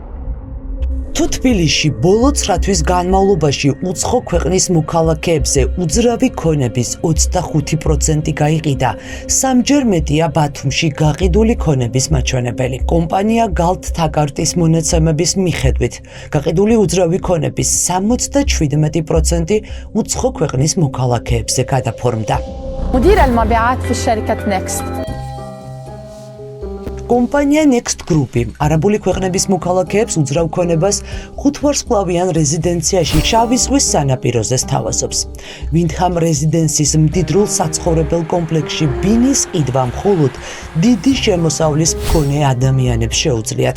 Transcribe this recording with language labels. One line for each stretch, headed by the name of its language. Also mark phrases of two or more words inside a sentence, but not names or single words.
Georgian: თუ თბილისში ბოლო 9 თვის განმავლობაში უცხო ქვეყნის მოქალაქეებზე უძრავი ქონების 25% გაიყიდა, სამჯერ მეტია ბათუმში გაყიდული ქონების მაჩვენებელი. კომპანია გალთ თაკარტის მონაცემების მიხედვით, გაყიდული უძრავი ქონების 77% უცხო ქვეყნის მოქალაქეებზე გადაფორმდა.
Arabic: مدير المبيعات في شركة نيكست.
Georgian: კომპანია Next Group-ი არაბული ქვეყნების მოქალაქეებს უძრავ ქონებას ხუთვარსკვლავიან რეზიდენციაში შავი ზღვის სანაპიროზე სთავაზობს. Windham Residences მდიდრულ საცხოვრებელ კომპლექსში ბინის ყიდვა მხოლოდ დიდი შემოსავლის მქონე ადამიანებს შეუძლიათ.